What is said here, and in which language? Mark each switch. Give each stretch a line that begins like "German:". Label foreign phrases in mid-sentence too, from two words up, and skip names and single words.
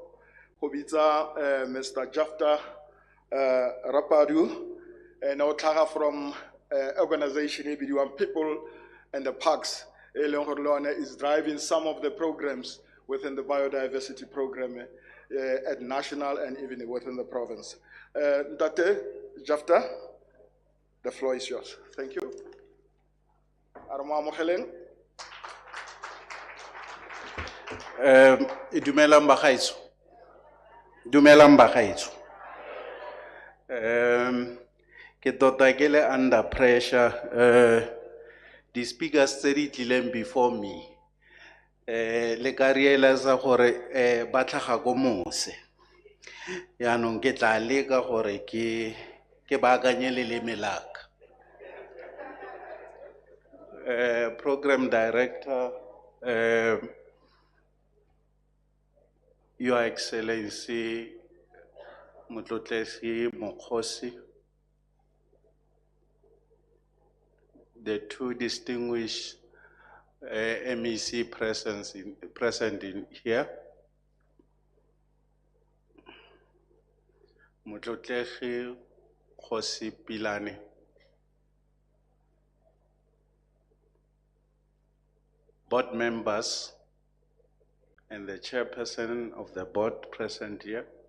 English: Jafta Rapadu, and from organization People and the Parks, is driving some of the programs within the biodiversity program at national and even within the province. Dr. Jafta, the floor is yours. Thank you.
Tswana: Dumelang bagaetsho. Dumelang bagaetsho. Ke tota ke le
English: under pressure. The speakers
Tswana: tse di tlileng
English: before me.
Tswana: Le ka realize gore ba tlhaga go mose. Yaanong ke tla leka gore ke baakanye leleme la ka.
English: Program Director, Your Excellency Motlotlesi Mokhosi, the two distinguished MEC present in here, Motlotlesi Khosi Pilane, board members, and the chairperson of the board present here,